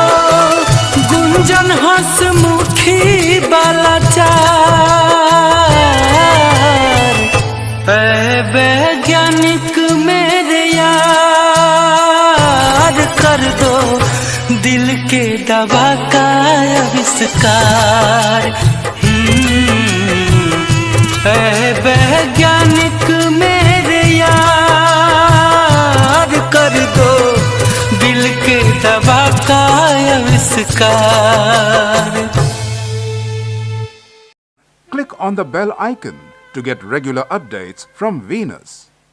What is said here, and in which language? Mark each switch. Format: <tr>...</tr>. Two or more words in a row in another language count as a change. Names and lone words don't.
<hi>गुंजन हंसमुखी वाला चार, ऐ वैज्ञानिक मेरे यार, कर दो दिल के दवा का आविष्कार। ऐ वैज्ञानिक मेरे यार, कर दो दिल के दवा का आविष्कार।</hi> <en>Click on the bell icon to get regular updates from Venus.</en>